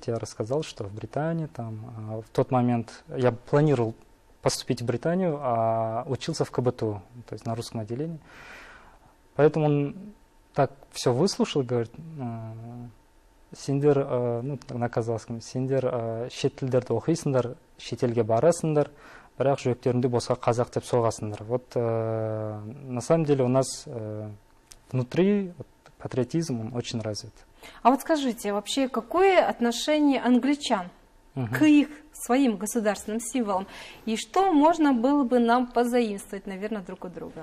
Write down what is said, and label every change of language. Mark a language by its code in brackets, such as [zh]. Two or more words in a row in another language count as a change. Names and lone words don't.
[ru] Я рассказал, что в Британии, там, в тот момент я планировал поступить в Британию, а учился в КБТУ, то есть на русском отделении. Поэтому он так все выслушал, говорит, сендер, ну, на казахском, [kk] сендер шет тілдерді оқисыңдар, шетелге барасыңдар, бірақ жүректеріңде босқа қазақ деп соғасыңдар. [ru] Вот на самом деле у нас внутри патриотизм он очень развит. А вот скажите, вообще какое отношение англичан к их своим государственным символам? И что можно было бы нам позаимствовать, наверное, друг от друга?